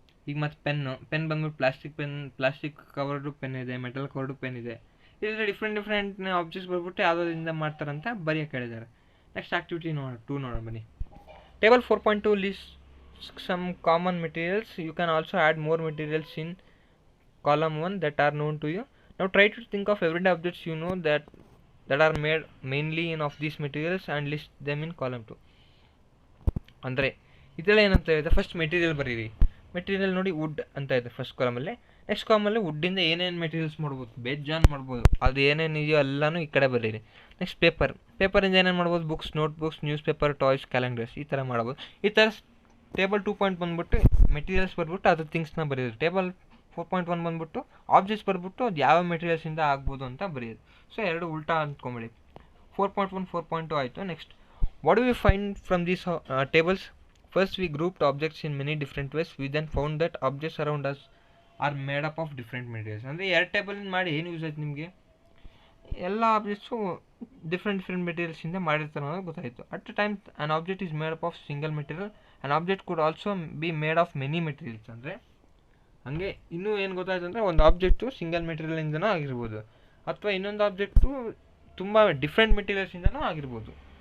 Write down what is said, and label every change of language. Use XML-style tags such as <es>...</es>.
<kn>ಈಗ ಮತ್ತು ಪೆನ್ ಬಂದ್ಬಿಟ್ಟು ಪ್ಲಾಸ್ಟಿಕ್ ಕವರ್ಡು ಪೆನ್ ಇದೆ, ಮೆಟಲ್ ಕವರ್ಡು ಪೆನ್ ಇದೆ. ಇದರಲ್ಲಿ ಡಿಫ್ರೆಂಟ್ ಆಬ್ಜೆಕ್ಟ್ಸ್ ಬಂದ್ಬಿಟ್ಟು ಯಾವುದರಿಂದ ಮಾಡ್ತಾರಂತ ಬರೆಯೋಕೆ ಹೇಳಿದ್ದಾರೆ.</kn> <en>next activity 2</en> <kn>ನೋಡೋಣ ಬನ್ನಿ.</kn> <en>Table 4.2 list some common materials. You can also add more materials</en> <kn>in</kn> <en>column 1 that are known to you. Now try to think of everyday objects you know that are made mainly in of these materials and list them in column 2.</en> <kn>ಅಂದರೆ ಇದೆಲ್ಲ ಏನಂತ ಹೇಳಿದೆ, first material ಬರೀರಿ. Material ನೋಡಿ wood ಅಂತ ಇದೆ first ಕಾಲಮಲ್ಲಿ. Next ಕಾಲಮಲ್ಲಿ ವುಡ್ಡಿಂದ ಏನೇನು materials ಮಾಡ್ಬೋದು, ಬೇಜಾನ್ ಮಾಡ್ಬೋದು, ಅದು ಏನೇನು ಇದೆಯೋ ಎಲ್ಲನೂ ಈ ಕಡೆ ಬರೀರಿ. ನೆಕ್ಸ್ಟ್ ಪೇಪರಿಂದ ಏನೇನು ಮಾಡ್ಬೋದು, books, notebooks, news paper, toys, calendars, ಈ ಥರ ಮಾಡ್ಬೋದು. ಈ ಥರ ಟೇಬಲ್ 2 ಬಂದ್ಬಿಟ್ಟು ಮೆಟೀರಿಯಲ್ಸ್ ಬರ್ಬಿಟ್ಟು ಅದು ಥಿಂಗ್ಸ್ನ ಬರೀರಿ. ಟೇಬಲ್ 4.1 ಬಂದ್ಬಿಟ್ಟು ಆಬ್ಜೆಕ್ಟ್ಸ್ ಬರ್ಬಿಟ್ಟು ಅದು ಯಾವ ಮೆಟೀರಿಯಲ್ಸಿಂದ ಆಗ್ಬೋದು ಅಂತ ಬರೆಯೋದು. ಸೊ ಎರಡು ಉಲ್ಟಾ ಅಂದ್ಕೊಂಬೇಡಿ.</kn> <en>4.1 4.2</en> <kn>ಆಯಿತು.</kn> <en>Next what do we find from these tables? First, we grouped objects in many different ways. We then found that objects around us are made up of different materials.</en> <kn>ಅಂದರೆ ಎರಡು ಟೇಬಲಿಂದ ಮಾಡಿ ಏನು ಯೂಸ್ ಆಯ್ತು ನಿಮಗೆ, ಎಲ್ಲ ಆಬ್ಜೆಕ್ಟ್ಸು ಡಿಫ್ರೆಂಟ್ ಮೆಟೀರಿಯಲ್ಸಿಂದ ಮಾಡಿರ್ತಾರೆ ಅನ್ನೋದು ಗೊತ್ತಾಯಿತು.</kn> <en>At a time an object is made up of single material, an object could also be made of many materials.</en> <kn>ಅಂದರೆ ಹಾಗೆ ಇನ್ನೂ ಏನು ಗೊತ್ತಾಯ್ತು ಅಂದರೆ ಒಂದು ಆಬ್ಜೆಕ್ಟು ಸಿಂಗಲ್ ಮೆಟೀರಿಯಲಿಂದನೂ ಆಗಿರ್ಬೋದು, ಅಥವಾ ಇನ್ನೊಂದು ಆಬ್ಜೆಕ್ಟು ತುಂಬ ಡಿಫ್ರೆಂಟ್ ಮೆಟೀರಿಯಲ್ಸಿಂದನೂ ಆಗಿರ್ಬೋದು.</kn>